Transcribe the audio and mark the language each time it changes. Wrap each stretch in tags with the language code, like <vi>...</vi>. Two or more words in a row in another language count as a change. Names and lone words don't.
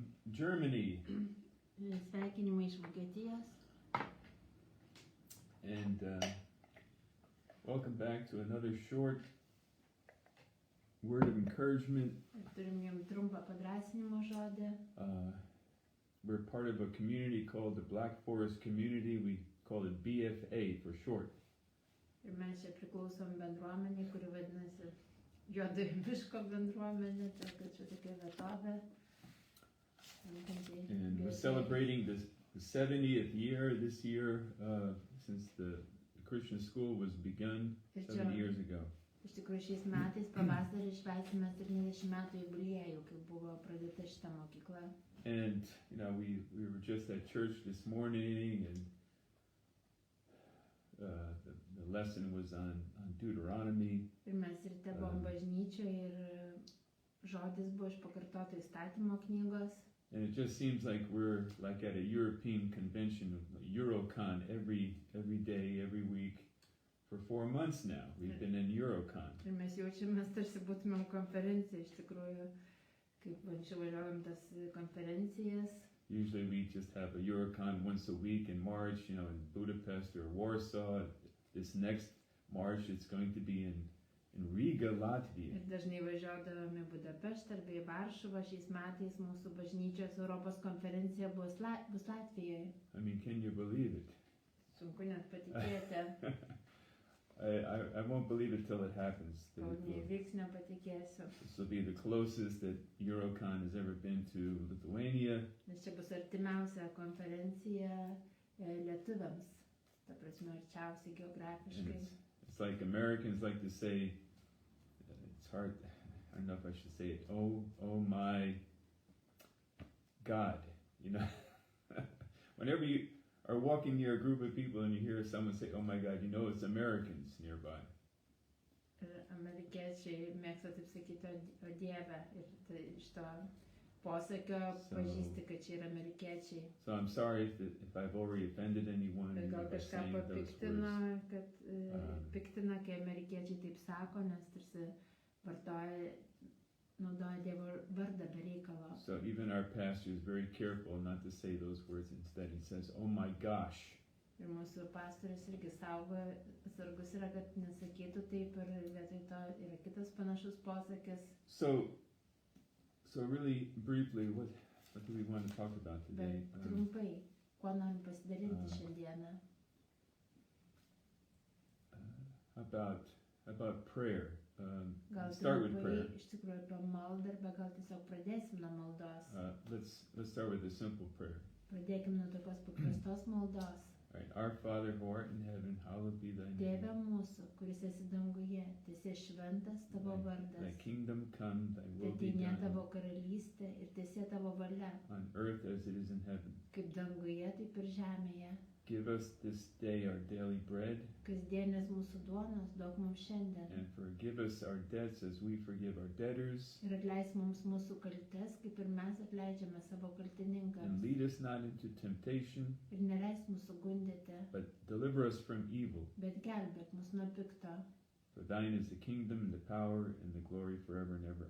<en>Germany.</en> <lt>Sveikinimai iš Vokietijos.</lt> <en>And welcome back to another short word of encouragement.</en> <lt>Turim jums trumpą padrąsinimo žodį.</lt> <en>We're part of a community called the Black Forest Community. We call it BFA for short.</en> <lt>Ir mes čia priklausom bendruomeniai, kuri vadinasi Juodojo miško bendruomenė, tai kad čia tokia vietovė.</lt> <en>And we're celebrating the 70th year this year since the Christian school was begun 70 years ago.</en> <lt>Iš tikrųjų šiais metais pavasarį švęsime 70 metų jubiliejų, kai buvo pradėta šita mokykla.</lt> <en>And you know, we were just at church this morning, and the lesson was on Deuteronomy.</en> <lt>Ir mes ryte buvom bažnyčioje ir žodis buvo iš pakartoto įstatymo knygos.</lt> <en>And it just seems like we're like at a European convention, Eurocon, every day, every week. For 4 months now, we've been in Eurocon.</en> <lt>Ir mes jaučiamės tarsi būtumėm konferencija, iš tikrųjų, kaip anksčiau važiavom tas konferencijas.</lt> <en>Usually we just have a Eurocon once a week in March, you know, in Budapest or Warsaw. This next March it's going to be in Riga, Latvia.</en> <lt>Ir dažnai važiuodavome į Budapeštą arba į Varšuvą. Šiais metais mūsų bažnyčios Europos konferencija bus Latvijoje.</lt> <en>I mean, can you believe it?</en> <lt>Sunku net patikėti.</lt> <en>I won't believe it till it happens.</en> <lt>Kol neįvyks, nepatikėsiu.</lt> <en>This will be the closest that Eurocon has ever been to Lithuania.</en> <lt>Nes čia bus artimiausia konferencija lietuviams. Ta prasme, arčiausiai geografiškai.</lt> <en>It's like Americans like to say, it's hard, I don't know if I should say it, oh my God, you know. Whenever you are walking near a group of people and you hear someone say, oh my God, you know it's Americans nearby.</en> <lt>Amerikiečiai mėgsta taip sakyti, o Dieve, ir tai iš to posakio pažįsti, kad čia yra amerikiečiai.</lt> <en>So I'm sorry if I've already offended anyone.</en> <lt>Gal kažką papiktina, piktina, kai amerikiečiai taip sako, nes tarsi naudoja Dievo vardą be reikalo.</lt> <en>So even our pastor is very careful not to say those words. Instead he says, oh my gosh.</en> <lt>Ir mūsų pastorius irgi sargus yra, kad nesakytų taip, ir vietoj to yra kitas panašus posakis.</lt> <en>So really briefly, what do we want to talk about today?</en> <lt>Bet trumpai, kuo norim pasidalinti šiandieną?</lt> <en>About prayer.</en> <lt>Gal</lt> <en>start with prayer.</en> <lt>Iš tikrųjų apie maldą, arba gal tiesiog pradėsim nuo maldos.</lt> <en>Let's start with a simple prayer.</en> <lt>Pradėkim nuo tokios paprastos maldos.</lt> <en>Right. Our Father who art in heaven, hallowed be thy name.</en> <lt>Tėve mūsų, kuris esi danguje, teesie šventas tavo vardas.</lt> <en>Thy kingdom come, thy will be done.</en> <lt>Tavo karalystė ir teesie tavo valia.</lt> <en>On earth as it is in heaven.</en> <lt>Kaip danguje, taip ir žemėje.</lt> <en>Give us this day our daily bread.</en> <lt>Kasdienės mūsų duonos duok mums šiandien.</lt> <en>And forgive us our debts as we forgive our debtors.</en> <lt>Ir atleisk mums mūsų kaltes, kaip ir mes atleidžiame savo kaltininkams.</lt> <en>And lead us not into temptation.</en> <lt>Ir neleisk mūsų gundyti.</lt> <en>But deliver us from evil.</en> <lt>Bet gelbėk mus nuo pikto.</lt> <en>For thine is the kingdom and the power and the glory forever and ever.</en>